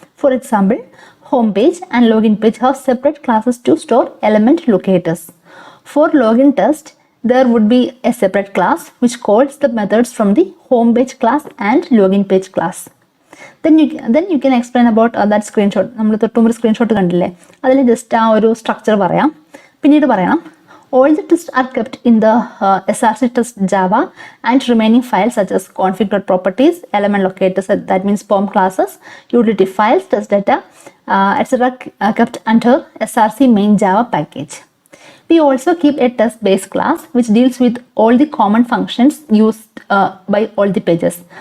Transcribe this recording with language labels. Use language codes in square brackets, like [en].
[en] For example, home page and login page have separate classes to store element locators. For login test, there would be a separate class which calls the methods from the home page class and login page class. Then you can explain about that screenshot. [ml] നമ്മൾ തൊട്ടുമുമ്പ് screenshot കണ്ടില്ലേ, അതിൽ just ആ ഒരു structure പറയാം. പിന്നീട് പറയണം [en] all the tests are kept in the SRC test Java, and remaining files such as config.properties, element locators, that means POM classes, utility files, test data, etc. Kept under SRC main Java package. We also keep a test base class which deals with all the common functions used by all the pages.